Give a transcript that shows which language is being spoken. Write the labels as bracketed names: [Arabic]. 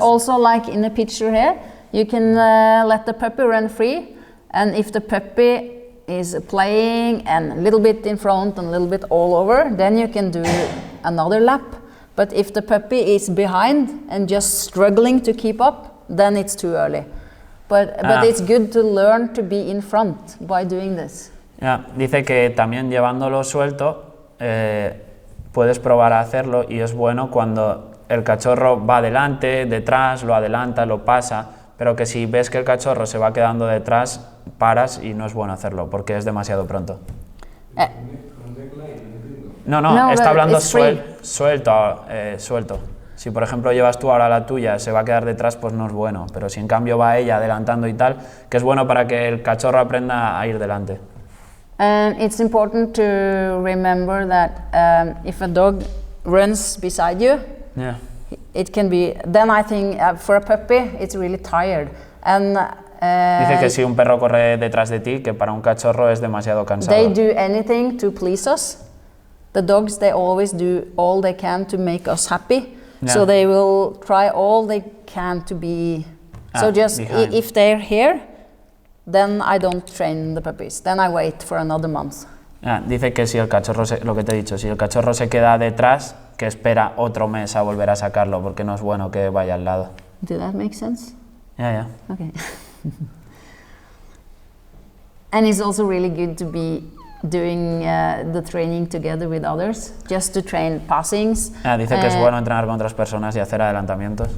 [English] also, like in the picture here, you can let the puppy run free, and if the puppy is playing and a little bit in front and a little bit all over, then you can do another lap. But if the puppy is behind and just struggling to keep up, then it's too early. But it's good to learn to be in front by doing this. [Spanish] Dice que también llevándolo suelto puedes probar a hacerlo, y es bueno cuando el cachorro va adelante, detrás, lo adelanta, lo pasa, pero que si ves que el cachorro se va quedando detrás, paras, y no es bueno hacerlo porque es demasiado pronto. No, está hablando suelto. Si por ejemplo llevas tú ahora la tuya, se va a quedar detrás, pues no es bueno, pero si en cambio va ella adelantando y tal, que es bueno para que el cachorro aprenda a ir delante. [English] And it's important to remember that if a dog runs beside you, it can be, then I think for a puppy it's really tired. And [Spanish] dice que si un perro corre detrás de ti, que para un cachorro es demasiado cansado. [English] They do anything to please us. The dogs, they always do all they can to make us happy. So they will try all they can to be. So just if they're here, then I don't train the puppies. Then I wait for another month. [Spanish] Dice que si el cachorro, lo que te he dicho, si el cachorro se queda detrás, que espera otro mes a volver a sacarlo, porque no es bueno que vaya al lado. [English] Did that make sense? Yeah. Okay. And it's also really good to be doing the training together with others, just to train passings. [Spanish] Dice que es bueno entrenar con otras personas y hacer adelantamientos.